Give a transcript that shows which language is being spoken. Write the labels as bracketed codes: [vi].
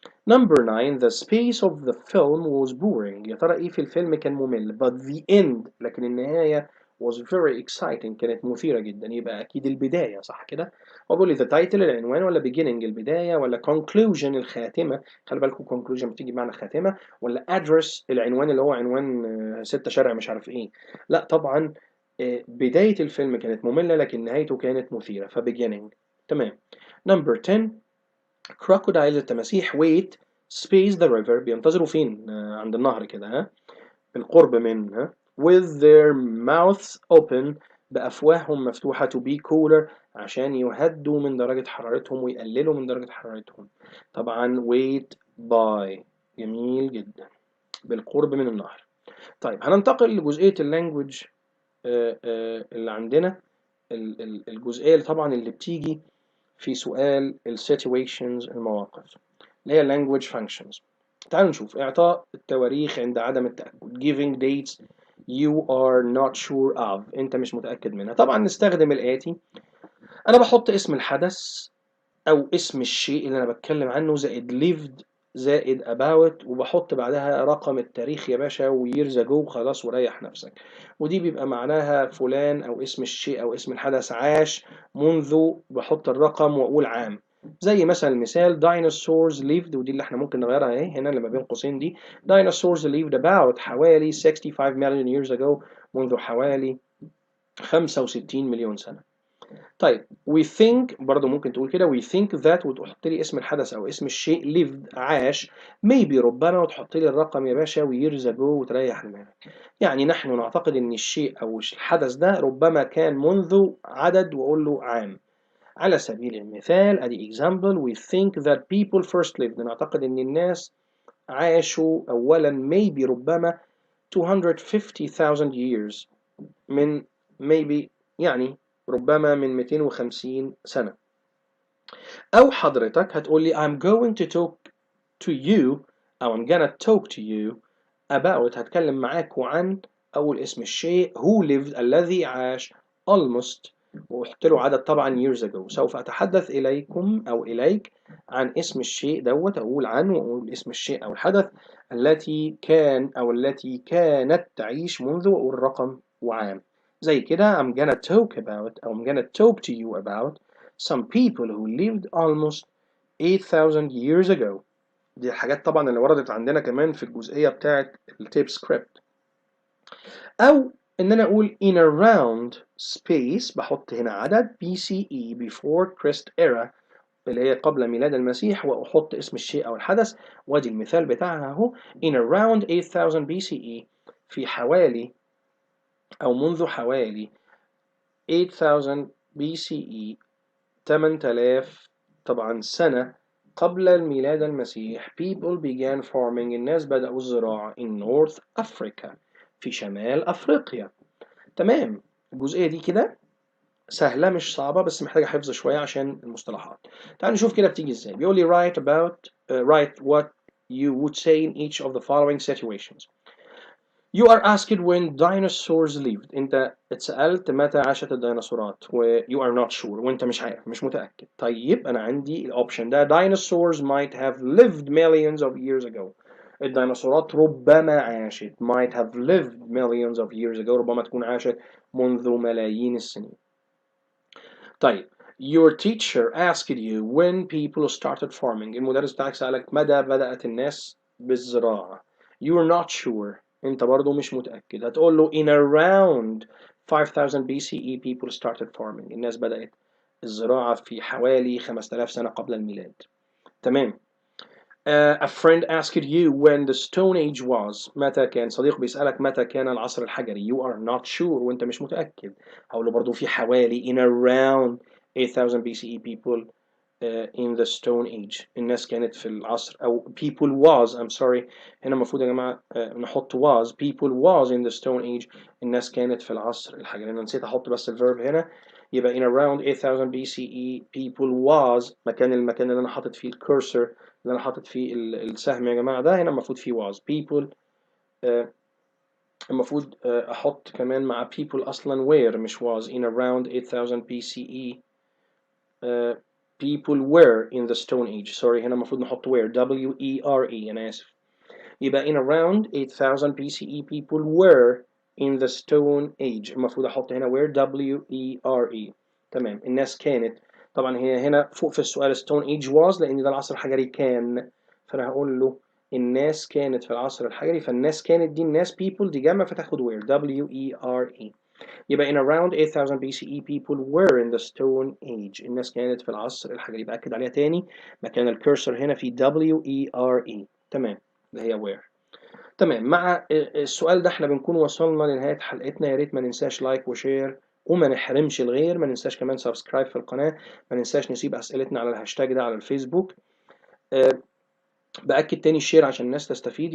[en] Number 9 the space of the film was boring. [ar] يا ترى ايه في الفيلم كان ممل؟ [en] but the end [ar] لكن النهاية [en] was very exciting [ar] كانت مثيرة جدا. يبقى أكيد البداية، صح كده؟ وبقول لي the title العنوان، ولا beginning البداية، ولا conclusion الخاتمة؟ خلي بالكم conclusion بتيجي بمعنى خاتمة، ولا address العنوان اللي هو عنوان 6 شارع مش عارف ايه. لا طبعا بداية الفيلم كانت مملة لكن نهايته كانت مثيرة، ف beginning. تمام. [en] Number 10 crocodiles [ar] التماسيح wait space the river بينتظروا فين؟ عند النهر كده، ها، بالقرب منها [en] with their mouths open [ar] بأفواههم مفتوحة [en] to be cooler [ar] عشان يهدوا من درجة حرارتهم ويقللوا من درجة حرارتهم. [en] طبعا wait by. [ar] جميل جدا، بالقرب من النهر. طيب هننتقل لجزئية اللانجوج اللي عندنا، الجزئية اللي طبعا اللي بتيجي في سؤال situations المواقف اللي هي language functions. تعالوا نشوف. إعطاء التواريخ عند عدم التأكد [en] giving dates you are not sure of [ar] أنت مش متأكد منها. طبعا نستخدم الآتي. أنا بحط اسم الحدث أو اسم الشيء اللي أنا بتكلم عنه زائد lived زائد about وبحط بعدها رقم التاريخ يا باشا وyears ago خلاص وريح نفسك. ودي بيبقى معناها فلان أو اسم الشيء أو اسم الحدث عاش منذ، بحط الرقم وأقول عام. زي مثلا المثال dinosaurs lived، ودي اللي احنا ممكن نغيرها اهي هنا اللي ما بين قوسين دي. [en] dinosaurs lived about حوالي 65 million years ago، [ar] منذ حوالي 65 مليون سنة. طيب we think برضو ممكن تقول كده we think that وتحط لي اسم الحدث أو اسم الشيء lived عاش maybe ربما وتحط لي الرقم يا باشا وyears ago وتريح دماغك. يعني نحن نعتقد إن الشيء أو الحدث ده ربما كان منذ عدد وأقول له عام. على سبيل المثال أدي example [en] we think that people first lived، [ar] نعتقد إن الناس عاشوا أولا maybe ربما 250,000 years، من maybe يعني ربما من 250 سنة. أو حضرتك هتقول لي [en] I'm going to talk to you [ar] أو [en] I'm gonna talk to you about، [ar] هتكلم معاك عن أول اسم الشيء who lived الذي عاش almost وأحط له عدد طبعا years ago. سوف أتحدث إليكم أو إليك عن اسم الشيء دوت، أقول عنه وأقول اسم الشيء أو الحدث التي كان أو التي كانت تعيش منذ، وأقول رقم وعام. [en] زي كده I'm gonna talk about أو I'm gonna talk to you about some people who lived almost 8,000 years ago. [ar] دي الحاجات طبعا اللي وردت عندنا كمان في الجزئية بتاعة التيب سكريبت. أو إن أنا أقول in around space، بحط هنا عدد BCE before Christ era اللي هي قبل ميلاد المسيح، وأحط اسم الشيء أو الحدث. وادي المثال بتاعها أهو in around 8000 BCE، في حوالي أو منذ حوالي 8000 BCE 8000 طبعا سنة قبل الميلاد المسيح [en] people began farming، [ar] الناس بدأوا الزراعة [en] in North Africa [ar] في شمال أفريقيا. تمام. الجزئية دي كده سهلة مش صعبة، بس محتاجة حفظ شوية عشان المصطلحات. تعال نشوف كده بتيجي ازاي. بيقول لي [en] write what you would say in each of the following situations. You are asked when dinosaurs lived. [ar] انت اتسألت متى عاشت الديناصورات و [en] you are not sure [ar] وانت مش عارف مش متأكد. طيب انا عندي الاوبشن ده [en] dinosaurs might have lived millions of years ago. [ar] الديناصورات ربما عاشت [en] might have lived millions of years ago، [ar] ربما تكون عاشت منذ ملايين السنين. طيب [en] your teacher asked you when people started farming. [ar] المدرس بتاعك سألك متى بدأت الناس بالزراعة. [en] you are not sure، [ar] انت برضو مش متأكد. هتقول له [en] in around 5000 BCE people started farming، [ar] الناس بدأت الزراعة في حوالي 5000 سنة قبل الميلاد. تمام. [en] a friend asked you when the stone age was. [ar] متى كان، صديق بيسألك متى كان العصر الحجري. [en] you are not sure [ar] وانت مش متأكد. هقول له برضو في حوالي in around 8000 BCE people in the stone age، الناس كانت في العصر، أو people was I'm sorry، هنا المفروض يا جماعة نحط was [en] people was in the stone age، [ar] الناس كانت في العصر الحجري. أنا نسيت أحط بس الverb هنا، يبقى in around 8000 BCE people was المكان اللي أنا حاطط فيه الكورسر اللي أنا حاطط فيه السهم يا جماعة ده، هنا المفروض فيه was people. المفروض أحط كمان مع people أصلا where مش was. [en] in around 8000 BCE people were in the stone age. [ar] sorry هنا المفروض نحط were W-E-R-E، أنا آسف. [en] يبقى in around 8000 BCE people were in the stone age، [ar] المفروض أحط هنا [en] were W-E-R-E. [ar] تمام. الناس كانت، طبعا هي هنا فوق في السؤال stone age was لأن ده العصر الحجري كان، فأنا هقول له الناس كانت في العصر الحجري، فالناس كانت دي الناس people دي جمع فتاخد were W-E-R-E. [en] يبقى in around 8000 BCE people were in the stone age، [ar] الناس كانت في العصر الحجري. بأكد عليها تاني، مكان الكرسور هنا في WERE. تمام، اللي هي where. تمام. مع السؤال ده احنا بنكون وصلنا لنهاية حلقتنا. يا ريت ما ننساش لايك وشير وما نحرمش الغير. ما ننساش كمان سبسكرايب في القناة. ما ننساش نسيب أسئلتنا على الهاشتاج ده على الفيسبوك. بأكد تاني الشير عشان الناس تستفيد.